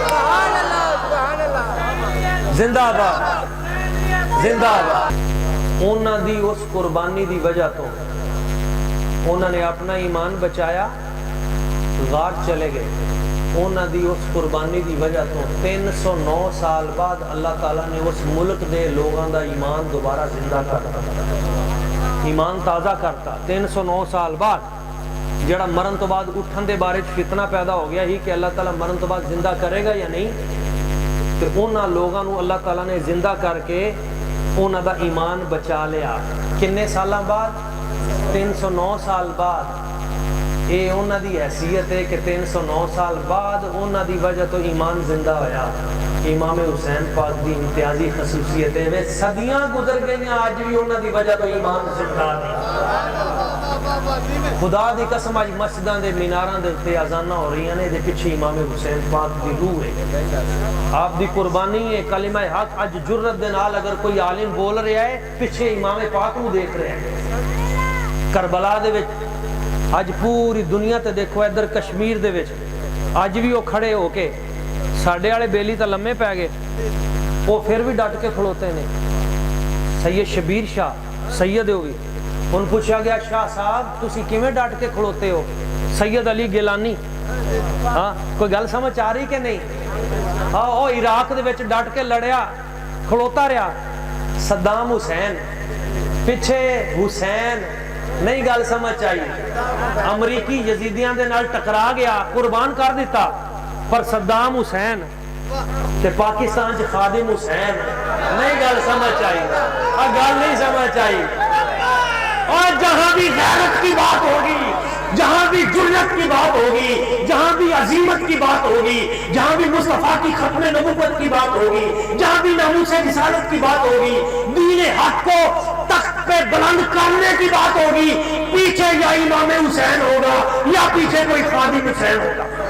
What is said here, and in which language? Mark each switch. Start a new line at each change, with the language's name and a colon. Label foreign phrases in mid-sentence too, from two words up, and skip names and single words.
Punjabi: زندہ باد، زندہ باد۔ انہاں دی اس قربانی دی وجہ تو انہاں نے اپنا ایمان بچایا، غار چلے گئے، انہاں دی اس قربانی دی وجہ تو 309 سال بعد اللہ تعالیٰ نے اس ملک دے لوگاں دا ایمان دوبارہ زندہ کر دیا۔ ایمان تازہ کرتا 309 سال بعد جڑا مرن تو بعد اٹھن دے بارے فتنہ پیدا ہو گیا ہی کہ اللہ تعالیٰ مرن تو بعد زندہ کرے گا یا نہیں، تو انہاں لوگاں نو اللہ تعالیٰ نے زندہ کر کے انہاں دا ایمان بچا لیا. کنے سالاں بعد؟ 309 سال بعد. اے انہاں دی حیثیت ہے کہ 309 سال بعد انہاں دی وجہ تو ایمان زندہ ہویا. امام حسین پاک دی امتیازی خصوصیت ہے، وہ صدیاں گزر گئی ہیں آج بھی انہاں دی وجہ تو ایمان زندہ ہے. خدا دی قسم اج مسجداں دے میناراں دے تے اذاناں ہو رہی ہیں، دے پیچھے امام حسین پاک دی روح ہے، آپ دی قربانی ہے. کلمہ حق اج جرت دے نال اگر کوئی عالم بول رہا ہے پیچھے امام پاک نو دیکھ رہے ہیں. کربلا دے وچ اج پوری دنیا تے دیکھو، ادھر کشمیر دے وچ اج بھی وہ کھڑے ہو کے ساڈے والے بیلی تے لمے پے گئے، وہ پھر بھی ڈٹ کے کھلوتے نے. سید شبیر شاہ سید ہوگی، ان پوچھا گیا شاہ صاحب تسی کیویں ڈٹ کے کھلوتے ہو؟ سید علی گیلانی. ہاں کوئی گل سمجھ آ رہی کہ نہیں؟ ہاں وہ عراق دے وچ ڈٹ کے لڑیا کھلوتا رہا. صدام حسین پیچھے حسین نہیں گل سمجھ آئی، امریکی یزیدیاں دے نال ٹکرا گیا، قربان کر دیتا. پر صدام حسین تے پاکستان چ خادم حسین نہیں گل سمجھ آئی، گل نہیں سمجھ آئی.
Urdu: اور جہاں بھی غیرت کی بات ہوگی، جہاں بھی جرت کی بات ہوگی، جہاں بھی عظیمت کی بات ہوگی، جہاں بھی مصطفیٰ کی ختم نبوت کی بات ہوگی، جہاں بھی ناموس رسالت کی بات ہوگی، دین حق کو تخت پہ بلند کرنے کی بات ہوگی، پیچھے یا امام حسین ہوگا یا پیچھے کوئی خادم حسین ہوگا.